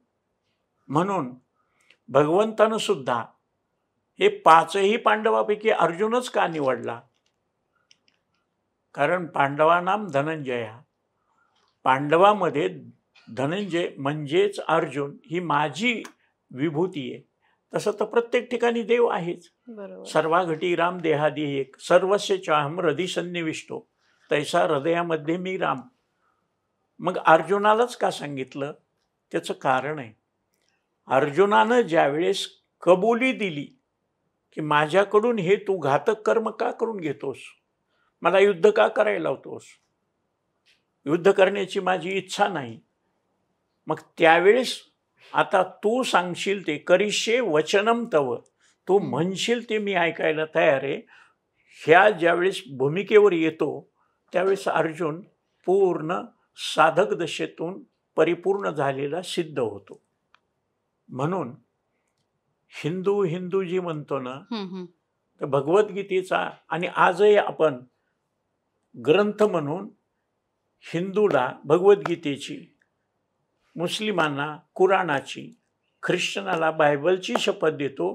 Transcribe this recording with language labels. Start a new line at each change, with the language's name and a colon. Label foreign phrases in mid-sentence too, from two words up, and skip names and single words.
Marathi: म्हणून भगवंतानं सुद्धा हे 5ही पांडवापैकी अर्जुनच का निवडला. कारण
Sanskrit: पांडवानाम धनंजय,
Marathi: पांडवामध्ये धनंजय म्हणजेच अर्जुन ही माझी विभूती आहे. तसं तर प्रत्येक ठिकाणी देव आहेच. बरोबर. सर्वाघटी राम देहादी एक
Sanskrit: सर्वस्य चाहम हृदय सन्निविष्टो
Marathi: तैसा हृदयामध्ये मी राम. मग अर्जुनालाच का सांगितलं त्याचं कारण आहे. अर्जुनानं ज्यावेळेस कबुली दिली की माझ्याकडून हे तू घातक कर्म का करून घेतोस, मला युद्ध का करायला लावतोस, युद्ध करण्याची माझी इच्छा नाही. मग त्यावेळेस आता तू सांगशील ते
Sanskrit: करिष्ये वचनम तव,
Marathi: तू म्हणशील ते मी ऐकायला तयार आहे. ह्या ज्यावेळेस भूमिकेवर येतो त्यावेळेस अर्जुन पूर्ण साधक दशेतून परिपूर्ण झालेला सिद्ध होतो. म्हणून हिंदू जी म्हणतो ना, तर भगवद्गीतेचा आणि आजही आपण ग्रंथ म्हणून हिंदूला भगवद्गीतेची, मुस्लिमांना कुराणाची, ख्रिश्चनाला बायबलची शपथ देतो.